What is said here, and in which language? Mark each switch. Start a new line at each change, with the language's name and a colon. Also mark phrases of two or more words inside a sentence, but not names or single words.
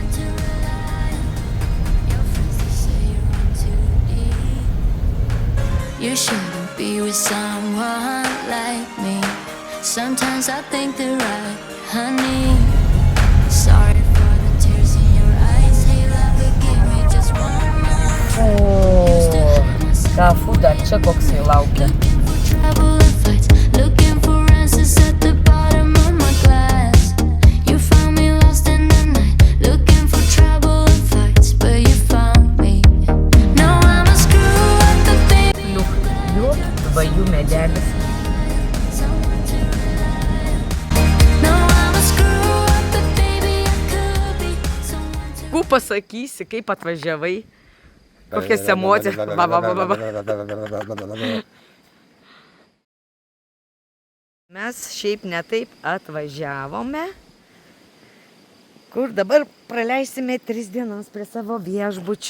English: You shouldn't be with someone like me. Sometimes I think they're right, honey. Sorry for the tears in your eyes. Hey, love, give me just one more.
Lithuanian: Kafu dar čia koksai laukia.
English: Looking for answers at the bottom of my glass. You found me lost in the night, looking for trouble and fights, but you found me. Now I'm a screw up the baby.
Lithuanian: Liuk, dvajų medelis. Ku pasakysi, kaip atvažiavai? Kokias emocijas? Mes šiaip netaip atvažiavome, kur dabar praleisime 3 dienas prie savo viešbučio.